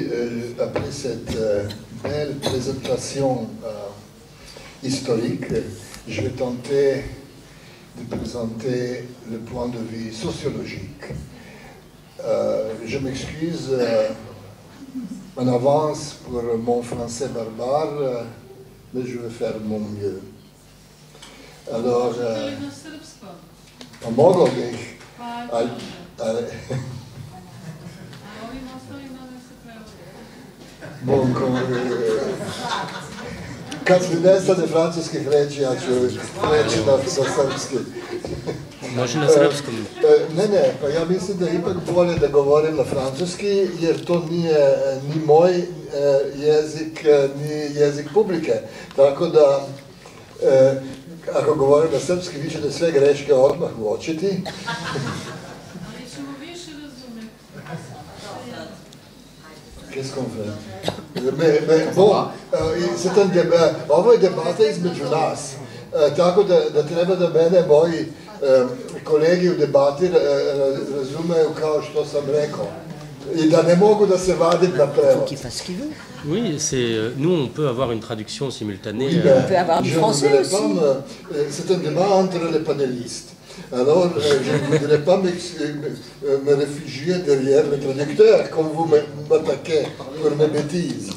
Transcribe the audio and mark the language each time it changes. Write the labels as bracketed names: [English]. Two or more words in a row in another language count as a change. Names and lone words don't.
[French] Après cette belle présentation historique, je vais tenter de présenter le point de vue sociologique. Je m'excuse en avance pour mon français barbare, mais je vais faire mon mieux. Alors, [Serbian] mogao bih, kad mi nestane francuskih reči, ja ću reći na srpski. Može na srpskom. Ne, pa ja mislim da je ipak bolje da govorim na francuski, jer to nije ni moj jezik, ni jezik publike. Tako da, ako govorim na srpski, vi ćete sve greške odmah uočiti. Ali ćemo više razumeti. [French] Qu'est-ce qu'on fait? Mais bon, [Serbian] ovo je debata između nas, tako da treba da mene moji kolegi u debati razumeju kao što sam rekao i da ne mogu da se vadim na prevod. [French] Oui, nous on peut avoir une traduction simultanée. Oui, on peut avoir du français aussi. C'est un débat entre les panélistes. Alors, je ne voudrais pas me réfugier derrière le traducteur, comme vous m'attaquez pour mes bêtises.